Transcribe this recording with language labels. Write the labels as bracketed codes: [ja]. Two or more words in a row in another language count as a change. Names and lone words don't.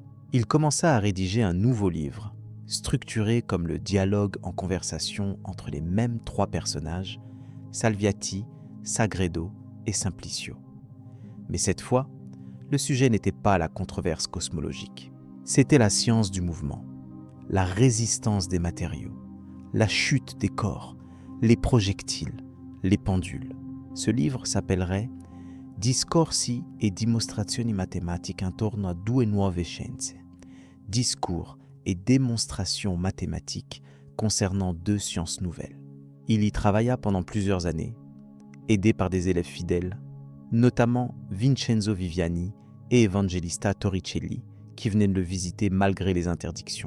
[fr] Il commença à rédiger un nouveau livre, structuré comme le dialogue en conversation entre les mêmes trois personnages, Salviati, Sagredo et Simplicio. Mais cette fois, le sujet n'était pas la controverse cosmologique. C'était la science du mouvement, la résistance des matériaux, la chute des corps, les projectiles, les pendules. Ce livre s'appellerait Discorsi e dimostrazioni matematiche intorno a due nuove scienze. Discours et démonstrations mathématiques concernant deux sciences nouvelles. Il y travailla pendant plusieurs années, aidé par des élèves fidèles, notamment Vincenzo Viviani et Evangelista Torricelli, qui venaient de le visiter malgré les interdictions.